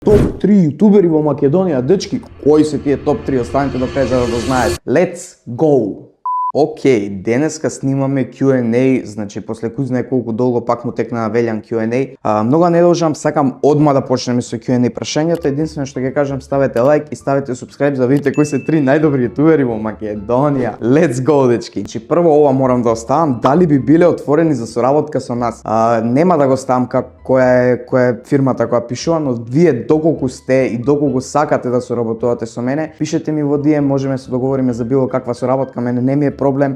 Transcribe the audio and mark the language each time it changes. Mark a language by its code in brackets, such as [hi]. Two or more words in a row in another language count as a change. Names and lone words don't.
[mk] Топ 3 јутубери во Македонија, дечки, кои се тие топ 3, останете до крај за да го знаете. [en] Let's go! [mk] Океј, денеска снимаме Q&A, значи после кој знае колку долго пак му текна велјан Q&A. Многу не должам, сакам одма да почнеме со Q&A прашањата. Единствено што ќе кажам, ставете лайк и ставете subscribe за да видите кои се 3 најдобри јутубери во Македонија. [en] Let's go, [mk] дечки. Значи прво ова морам да оставам, дали би биле отворени за соработка со нас. Нема да го ставам која е фирмата која пишува, но вие доколку сте и доколку сакате да соработувате со мене, пишете ми во DM, можеме се договориме за било каква соработка, мене не ми е проблем.